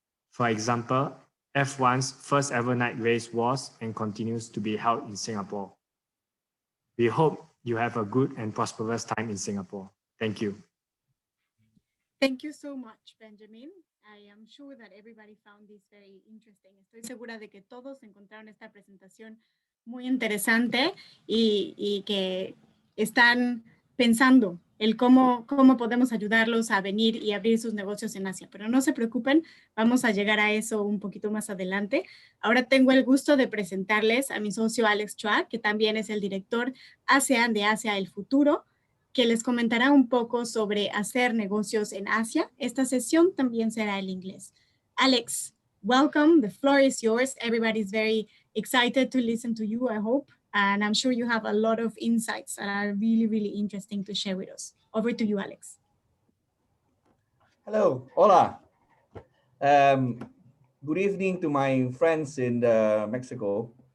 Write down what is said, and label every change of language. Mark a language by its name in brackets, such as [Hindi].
[English] For example, F1's first ever night race was and continues to be held in Singapore. We hope you have a good and prosperous time in Singapore. Thank you. Thank you so much, Benjamin. I am sure that everybody found this very interesting. [Spanish] Estoy segura de que todos encontraron esta presentación muy interesante y que están pensando el cómo podemos ayudarlos a venir y abrir sus negocios en Asia. Pero no se preocupen, vamos a llegar a eso un poquito más adelante. Ahora tengo el gusto de presentarles a mi socio Alex Chua, que también es el director ASEAN de Asia El Futuro, que les comentará un poco sobre hacer negocios en Asia. Esta sesión también será en inglés. [English] Alex, welcome. The floor is yours. Everybody's very excited to listen to you, I hope. And I'm sure you have a lot of insights that are really, really interesting to share with us. Over to you, Alex. Hello, [Spanish] hola. [English] Good evening to my friends in Mexico.